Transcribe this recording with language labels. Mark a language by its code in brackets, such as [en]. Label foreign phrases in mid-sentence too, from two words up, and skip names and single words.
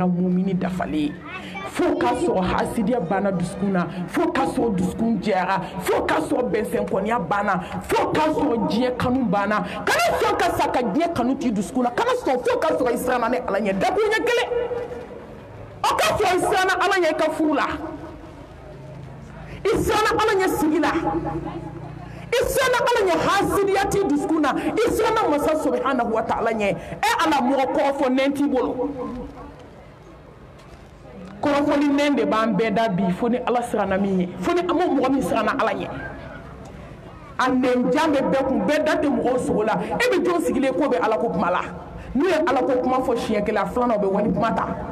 [bm] mumini dafalen ye fo k'a sɔrɔ hasidiya banna dusukun na fo k'a sɔrɔ dusukun jɛra fo k'a sɔrɔ bɛnsɛnkɔniya banna fo k'a sɔrɔ diɲɛ kanu banna kana sɔn ka sa ka diɲɛ kanu t'i dusukun na kana sɔn fo k'a sɔrɔ i siranna ni ala ɲɛ dakun ɲɛ kelen o k'a sɔrɔ i siranna ala ɲɛ i ka furu la i siranna ala ɲɛ sigi la i siranna ala ɲɛ hasidiya t'i dusukun na i siranna masa [ar] سبحانه وتعالى [bm] ɲɛ ala mɔgɔ kɔrɔfɔ nɛn t'i bolo kɔrɔfɔli nɛn de b'an bɛɛ da bi fo ni ala siranna min ye fo ni mɔgɔ min siranna ala ɲɛ a nɛnjan bɛ bɛɛ kun bɛɛ da tɛ mɔgɔw sogo la e bɛ jɔn sigilen ko bɛ ala ko kuma la n'u ye ala ko kuma fɔ siɲɛ kelen a filanan o bɛ wali kuma ta